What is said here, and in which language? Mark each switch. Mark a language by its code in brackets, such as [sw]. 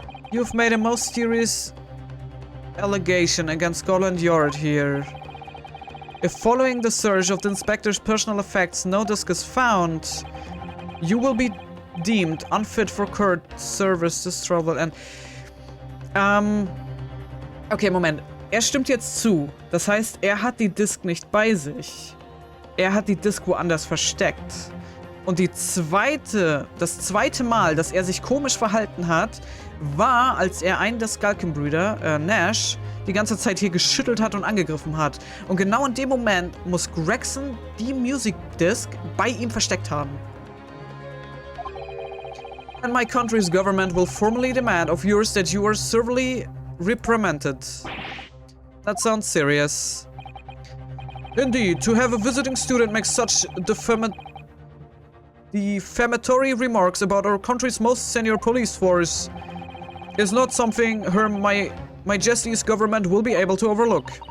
[en] You've made a most serious allegation against Scotland Yard here. If following the search of the inspector's personal effects no disc is found, you will be deemed unfit for court service this trouble and... [de] Okay, Moment. Er stimmt jetzt zu. Das heißt, er hat die Disc nicht bei sich. Er hat die Disc woanders versteckt. Und das zweite Mal, dass er sich komisch verhalten hat, war, als er einen der Skulkin-Brüder, Nash, die ganze Zeit hier geschüttelt hat und angegriffen hat. Und genau in dem Moment muss Gregson die Music Disc bei ihm versteckt haben. [en] And my country's government will formally demand of yours that you are severely reprimanded. That sounds serious. Indeed, to have a visiting student make such defamatory remarks about our country's most senior police force is not something Her Majesty's government will be able to overlook.